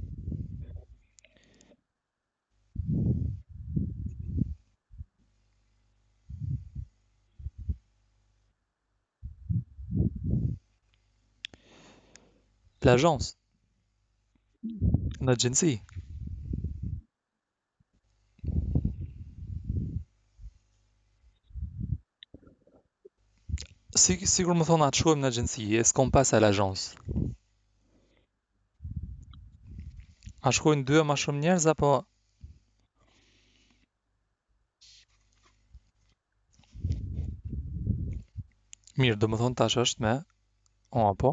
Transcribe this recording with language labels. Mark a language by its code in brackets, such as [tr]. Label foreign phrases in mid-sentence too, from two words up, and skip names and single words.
[sq] L'agence, në agjenci. Sigur më thonë atë shkojmë në agjenci, e s'kom pas [fr] à l'agence. [sq] A shkojnë dy e ma shumë njerëz apo mirë, do më thonë tash është me o apo?